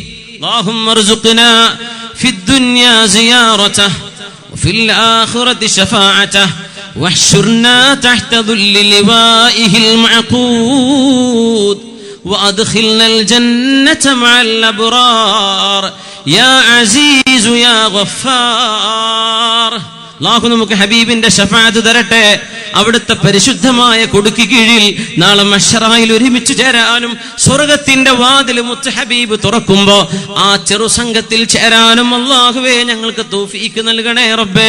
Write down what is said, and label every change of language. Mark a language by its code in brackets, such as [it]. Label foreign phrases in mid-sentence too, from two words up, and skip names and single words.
[ar] اللهم ارزقنا في الدنيا زيارته وفي الآخرة شفاعته واحشرنا تحت ظل لوائه المعقود وأدخلنا الجنة مع الأبرار يا عزيز يا غفار. [ml] അല്ലാഹു നമുക്ക് ഹബീബിന്റെ ശഫാഅത്ത് തരട്ടെ. അവിടുത്തെ പരിശുദ്ധമായ കൊടുക്ക് കീഴിൽ നാളെ മഹ്ശറയിൽ ഒരുമിച്ച് ചേരാനും സ്വർഗത്തിന്റെ വാതിൽ മുത്ത് ഹബീബ് തുറക്കുമ്പോ ആ ചെറു സംഘത്തിൽ ചേരാനും അല്ലാഹുവേ ഞങ്ങൾക്ക് തൗഫീഖ് നൽകണേ റബ്ബേ.